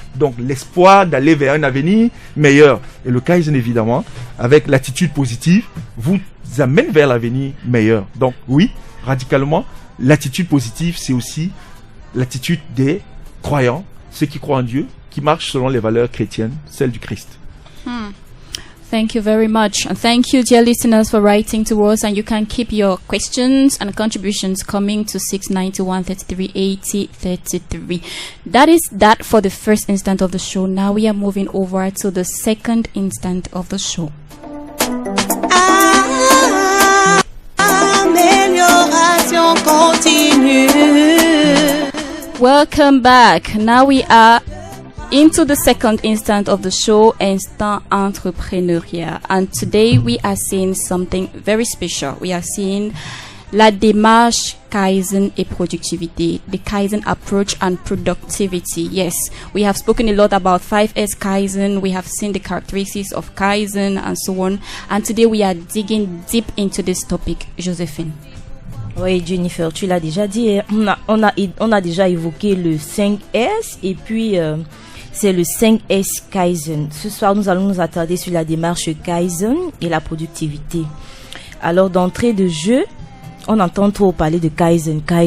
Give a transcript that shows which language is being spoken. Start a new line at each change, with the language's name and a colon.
French: Donc, l'espoir d'aller vers un avenir meilleur. Et le Kaizen, évidemment, avec l'attitude positive, vous amène vers l'avenir meilleur. Donc, oui, radicalement, l'attitude positive, c'est aussi l'attitude des croyants, ceux qui croient en Dieu, qui marchent selon les valeurs chrétiennes, celles du Christ.
English: Thank you very much. And thank you, dear listeners, for writing to us. And you can keep your questions and contributions coming to 691 33 80 33. That is that for the first instant of the show. Now we are moving over to the second instant of the show.
French: Amélioration continue.
English: Welcome back. Now we are into the second instant of the show, Instant Entrepreneuriat. And today we are seeing something very special. We are seeing
French: la démarche Kaizen et productivité,
English: the Kaizen approach and productivity. Yes, we have spoken a lot about 5S Kaizen. We have seen the characteristics of Kaizen and so on. And today we are digging deep into this topic. Joséphine.
French: Oui, Jennifer, tu l'as déjà dit. On a déjà évoqué le 5S et puis c'est le 5S Kaizen. Ce soir, nous allons nous attarder sur la démarche Kaizen et la productivité. Alors, d'entrée de jeu, on entend trop parler de Kaizen.